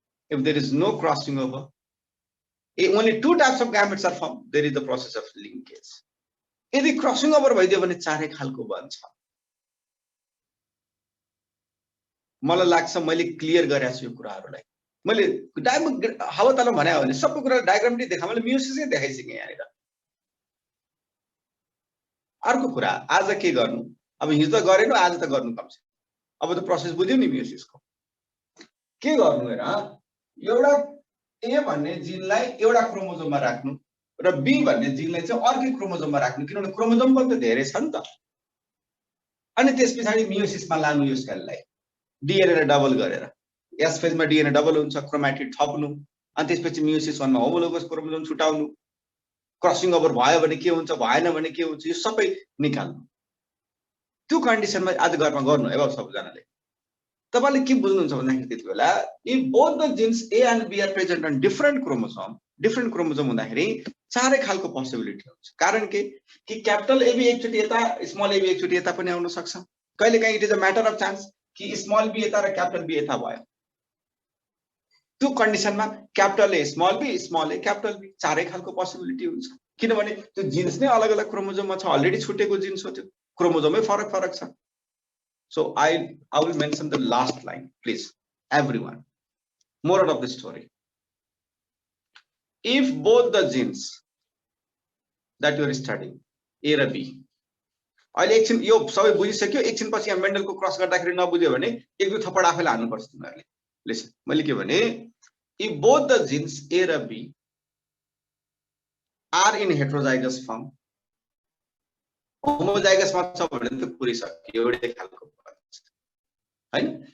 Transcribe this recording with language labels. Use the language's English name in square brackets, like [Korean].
[English] If there is no crossing over, only 2 types of gametes are formed, there is the process of linkage। [Nepali] यदि crossing over भइदियो भने 4 खालको बन्छ। मलाई लाग्छ मैले क्लियर गरेको छु यो कुराहरुलाई। मैले हावाताला भने हो भने सबै कुरा डायग्रामले देखा, मैले मियोसिसै देखाइसके यहाँनिर। अर्को कुरा, आज के गर्नु? अब हिजो गरेन, आज त गर्नु कम छ। अब त प्रोसेस बुझ्यौ नि मियोसिसको। के गर्नु हेर, एउटा ए भन्ने जिनलाई एउटा क्रोमोजोममा राख्नु र बी भन्ने जिनलाई चाहिँ अर्कै क्रोमोजोममा राख्नु, किनभने क्रोमोजोम पनि त धेरै छ नि त। अनि त्यसपछि मियोसिसमा लानु यो सेललाई डीएनए लाई डबल गरेर, एस फेजमा डीएनए डबल हुन्छ, क्रोमेटिड थप्नु, अनि त्यसपछि मियोसिस 1 मा होमोलोगस क्रोमोजोम छुटाउनु, क्रसिङ ओभर भयो भने के हुन्छ, भएन भने के हुन्छ, यो सबै निकाल्नु। त्यो कन्डिसनमा आज घरमा गर्नु है सबैजनाले। तपाईले के बुझ्नुहुन्छ भन्दाखेरि त्यतिबेला [English] if both the genes A and B are present on different chromosome [Nepali] हुँदाखेरि 4 खालको पोसिबिलिटी हुन्छ। कारण के कि क्यापिटल एबी एकचोटी यता, स्मल एबी एकचोटी यता पनि आउन सक्छ। कहिलेकाहीँ [English] it is a matter of chance [Nepali] कि स्मल बी यता र क्यापिटल बी यता भयो। त्यो कन्डिसनमा capital a small A capital be 4 खालको पोसिबिलिटी हुन्छ, किनभने त्यो जीन्स नै अलग अलग क्रोमोजोममा छ, अलरेडी छुटेको जीन्स हो, त्यो क्रोमोजोमै फरक छ। [English] So I will mention the last line, please, everyone. Moral of the story: if both the genes that you are studying, A or B, [Nepali] अहिले एकछिन यो सबै बुझिसक्यो, एकछिन पछि यहाँ मेन्डलको क्रस गर्दाखेरि नबुझ्यो भने एक दुई थप्पड आफैले हान्नुपर्छ तिमीहरूले। लिसन, मैले के भने [English] if both the genes A [Nepali] र B [English] are in heterozygous form, [Nepali] homozygous मा छ भने त पुरै सक्यो, एउटै खालको हैन।